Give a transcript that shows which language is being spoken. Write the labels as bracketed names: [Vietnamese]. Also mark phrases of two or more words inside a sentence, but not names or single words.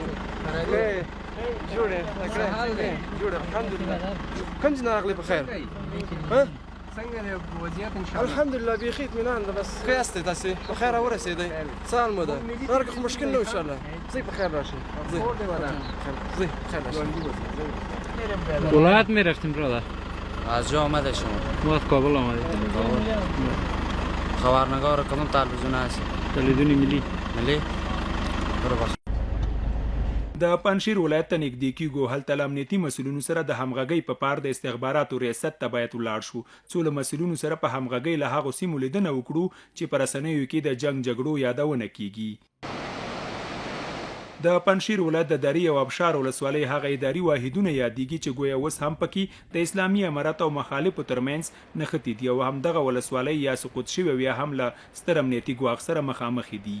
[Pashto] جوړ یې؟ جوړ الحمدلله. کوم ځای نه راغلی په خیر؟ څنګه دی وضعیت [Arabic] ان شاء الله؟ [Pashto] الحمدلله بیخي اطمینان ده. بس ښه یاستئ تاسې؟ په خیر راورسېدئ؟ څه حال مو ده؟ نور که خو مشکل نه و انشاءالله. ځئ په خیر راشئ. ځئ په خیر راشئ. [Persian] ولایت می رفتیم برادر؟ از جا آمده شما؟ ما از کابل آمده. خبرنگار کدوم تلویزیون هست؟ تلویزیون ملی. ملی؟ برو باش. [Pashto] د پنجشیر ولایت ته نږدې کیږو. هلته له امنیتي مسؤلینو سره د همغږۍ په پار د استخباراتو ریاست ته باید ولاړ شو څو له مسؤلینو سره په همغږۍ له هغو سیمو لیدنه وکړو چې په رسنیو کې د جنګ جګړو یادونه کیږي. د پنجشیر ولایت د درې او ابشار ولسوالۍ هغه اداري واحدونه یادېږي چې ګویا اوس هم پکې د اسلامي امارت او مخالفو ترمنځ نښتې دي او همدغه ولسوالۍ یا سقوط شوې او یا هم له ستر امنیتي ګواښ سره مخامخ دي.